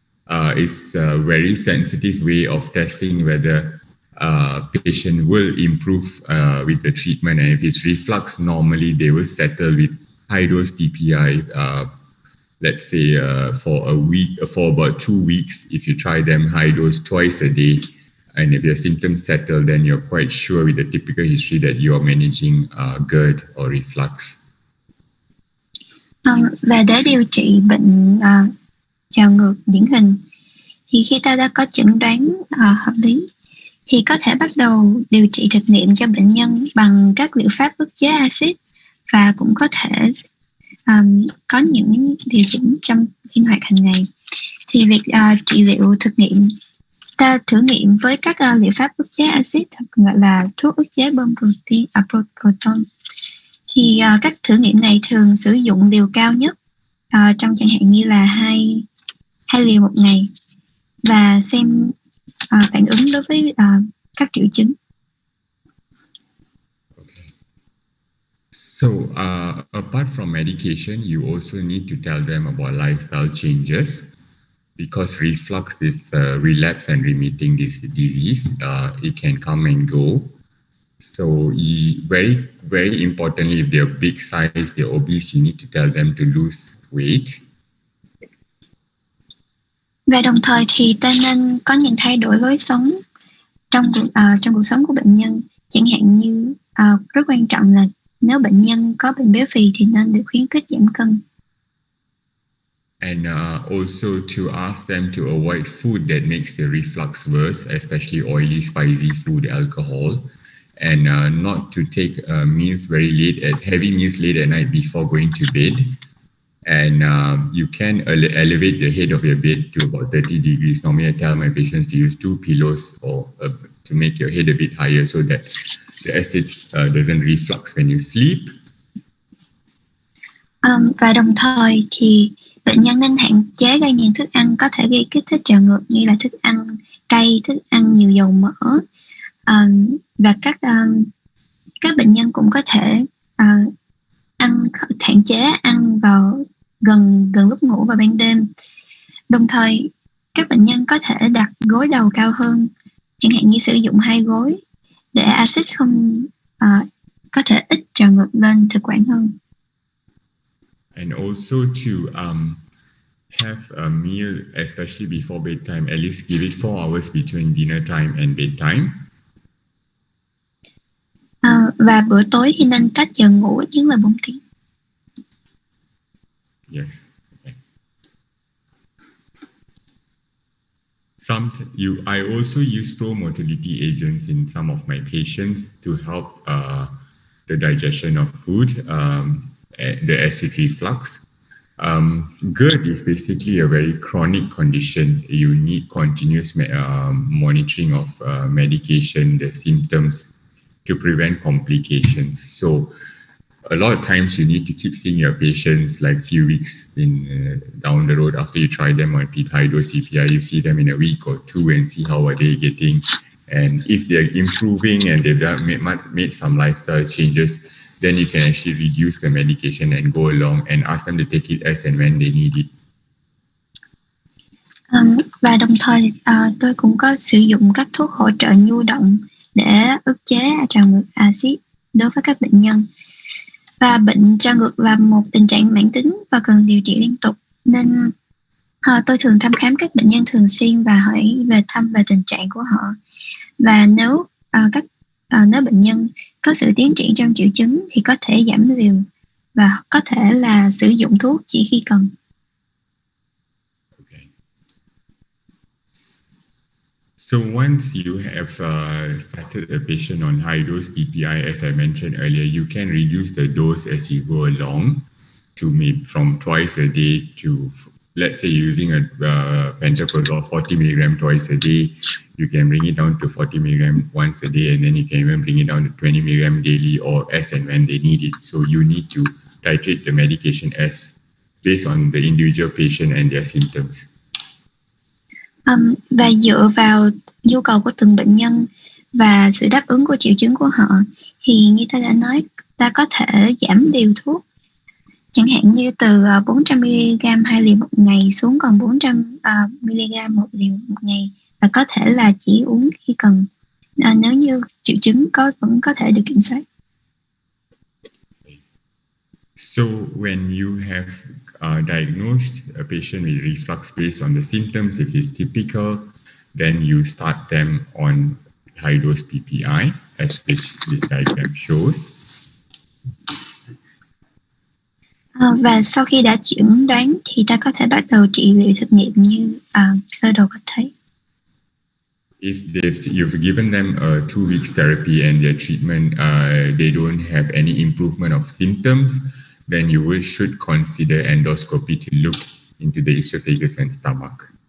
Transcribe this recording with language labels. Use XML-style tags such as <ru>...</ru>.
<en>It's a very sensitive way of testing whether patient will improve with the treatment, and if it's reflux, normally they will settle with high dose PPI. Let's say for a week, for about 2 weeks, if you try them high dose twice a day, and if their symptoms settle, then you're quite sure with the typical history that you are managing Gerd or reflux.</en> <vi>Và để điều trị bệnh trào ngược điển hình thì khi ta đã có chẩn đoán hợp lý thì có thể bắt đầu điều trị thực nghiệm cho bệnh nhân bằng các liệu pháp ức chế axit, và cũng có thể có những điều chỉnh trong sinh hoạt hàng ngày. Thì việc trị liệu thực nghiệm, ta thử nghiệm với các liệu pháp ức chế axit, gọi là thuốc ức chế bơm proton. Thì các thử nghiệm này thường sử dụng liều cao nhất, trong chẳng hạn như là 2 liều một ngày, và xem phản ứng đối với các triệu chứng.</vi> <en>So, apart from medication, you also need to tell them about lifestyle changes, because reflux is a relapse and remitting disease. It can come and go. So, very, very importantly, if they're big size, they're obese, you need to tell them to lose weight.</en> <vi>Và đồng thời thì ta nên có những thay đổi lối sống trong cuộc sống của bệnh nhân. Chẳng hạn như rất quan trọng là nếu bệnh nhân có bệnh béo phì thì nên được khuyến khích giảm cân.</vi> <en>And also to ask them to avoid food that makes the reflux worse, especially oily, spicy food, alcohol, and not to take meals very heavy meals late at night before going to bed. And you can elevate the head of your bed to about 30 degrees. Normally I tell my patients to use 2 pillows or to make your head a bit higher so that the acid doesn't reflux when you sleep.</en> <vi>Và đồng thời thì bệnh nhân nên hạn chế gây những thức ăn có thể gây kích thích trào ngược, như là thức ăn cay, thức ăn nhiều dầu mỡ, và các bệnh nhân cũng có thể hạn chế ăn vào gần lúc ngủ vào ban đêm. Đồng thời các bệnh nhân có thể đặt gối đầu cao hơn, chẳng hạn như sử dụng 2 gối để axit không có thể ít trào ngược lên thực quản hơn.</vi> <en>And also to have a meal, especially before bedtime, at least give it 4 hours between dinner time and bedtime.</en> <vi>Và bữa tối thì nên cách giờ ngủ ít nhất là 4 tiếng.</vi> <en>Yes. Okay. I also use pro-motility agents in some of my patients to help the digestion of food, the acid reflux. Gerd is basically a very chronic condition. You need continuous monitoring of medication, the symptoms, to prevent complications. So a lot of times you need to keep seeing your patients like few weeks down the road after you try them on high dose PPI. You see them in a week or 2 and see how are they getting. And if they're improving and they've made some lifestyle changes, then you can actually reduce the medication and go along and ask them to take it as and when they need it.</en> <vi>Và đồng thời tôi cũng có sử dụng các thuốc hỗ trợ nhu động để ức chế trào ngược axit đối với các bệnh nhân. Và bệnh trào ngược là một tình trạng mãn tính và cần điều trị liên tục, nên tôi thường thăm khám các bệnh nhân thường xuyên và hỏi về tình trạng của họ. Và nếu bệnh nhân có sự tiến triển trong triệu chứng thì có thể giảm liều và có thể là sử dụng thuốc chỉ khi cần.</vi> <en>So once you have started a patient on high dose PPI, as I mentioned earlier, you can reduce the dose as you go along to maybe from twice a day to, let's say, using a pantoprazole 40 milligram twice a day, you can bring it down to 40 milligram once a day, and then you can even bring it down to 20 milligram daily or as and when they need it. So you need to titrate the medication as based on the individual patient and their symptoms.</en> <vi>Và dựa vào nhu cầu của từng bệnh nhân và sự đáp ứng của triệu chứng của họ thì như ta đã nói, ta có thể giảm liều thuốc, chẳng hạn như từ 400mg 2 liều một ngày xuống còn 400mg 1 liều một ngày, và có thể là chỉ uống khi cần, nếu như triệu chứng vẫn có thể được kiểm soát.</vi> <en>So when you have diagnosed a patient with reflux based on the symptoms, if it's typical, then you start them on high dose PPI, as this diagram shows.</en> <vi>Và sau khi đã chẩn đoán thì ta có thể bắt đầu trị liệu thực nghiệm như sơ đồ có thấy.</vi> <en>If you've given them a 2 weeks therapy and their treatment, they don't have any improvement of symptoms, then you should consider endoscopy to look into the esophagus and stomach.</en>